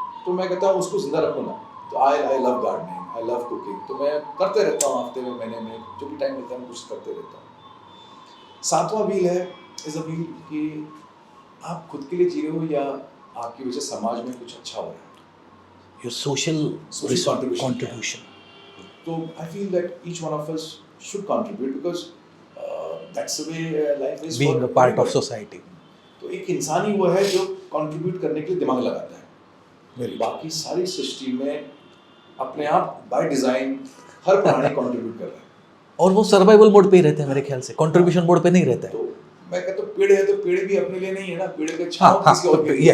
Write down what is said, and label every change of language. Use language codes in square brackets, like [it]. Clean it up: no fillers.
[hi] तो मैं कहता हूँ उसको जिंदा रखो ना। तो [en] I love gardening, I love cooking, [hi] तो मैं करते रहता हूँ हफ्ते में, महीने में, जो भी टाइम मिलता है मैं कुछ करते रहता हूँ। सातवां व्हील है इज अ व्हील कि आप खुद के लिए जी रहे हो या आपकी वजह से समाज में कुछ अच्छा हो रहा है। [en] Your social contribution. Contribution. So I feel that each one of us should contribute because that's the way life is. Being for a part of everybody. Society. [hi] तो एक इंसान ही वो है जो कंट्रीब्यूट करने के लिए दिमाग लगाता है। [en] Very true. [hi] बाकी सारी सृष्टि में अपने आप बाय डिजाइन हर प्राणी कंट्रीब्यूट कर रहा है। और वो सर्वाइवल मोड पे ही रहते हैं मेरे ख्याल से, कंट्रीब्यूशन मोड पे नहीं रहता है। तो मैं कहता हूँ पेड़ है तो पेड़ भी अपने लिए नहीं है ना, पेड़ के छांव किसी और के लिए।